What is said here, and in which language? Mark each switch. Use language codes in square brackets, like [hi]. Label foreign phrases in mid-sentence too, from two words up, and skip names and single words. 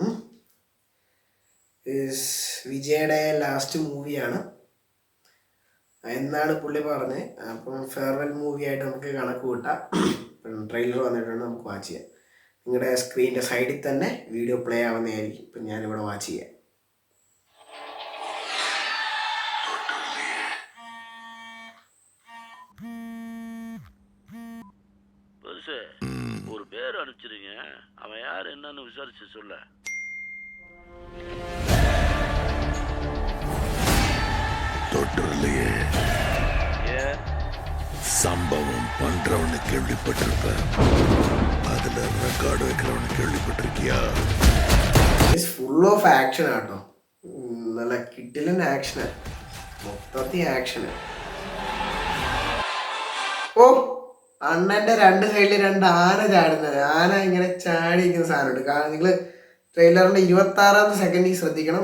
[ml] വിജയുടെ ലാസ്റ്റ് മൂവിയാണ് എന്നാണ് പുള്ളി പറഞ്ഞത്. അപ്പം [en] farewell movie [ml] ആയിട്ട് നമുക്ക് കണക്ക് കൂട്ടാം. ട്രെയിലർ വന്നിട്ടുണ്ട്, നമുക്ക് വാച്ച് ചെയ്യാം. നിങ്ങളുടെ സ്ക്രീനിൻ്റെ സൈഡിൽ തന്നെ [en] video play [ml] ആവുന്നതായിരിക്കും. ഇപ്പം ഞാനിവിടെ വാച്ച് ചെയ്യാം. [ta] ஒரு பேர் அனுப்பிச்சிருங்க, அவன் யார் என்னன்னு விசாரிச்சு சொல்ல. தொற்றுலையே சம்பவம் பண்றவனு கேள்விப்பட்டிருப்ப, அதுல ரெக்கார்டு வைக்கிறவனு கேள்விப்பட்டிருக்கியா? [en] full of action [ml] ആട്ടോ, നല്ല കിട്ടിലൻ ആക്ഷന്, മൊത്തത്തിൽ ആക്ഷന്. ഓ, അണ്ണൻ്റെ രണ്ട് സൈഡിൽ രണ്ട് ആന ചാടുന്നത്, ആന ഇങ്ങനെ ചാടിയിരിക്കുന്ന സാധനമുണ്ട്. കാരണം നിങ്ങൾ ട്രെയിലറിൻ്റെ 26ാമത്തെ സെക്കൻഡിൽ ശ്രദ്ധിക്കണം.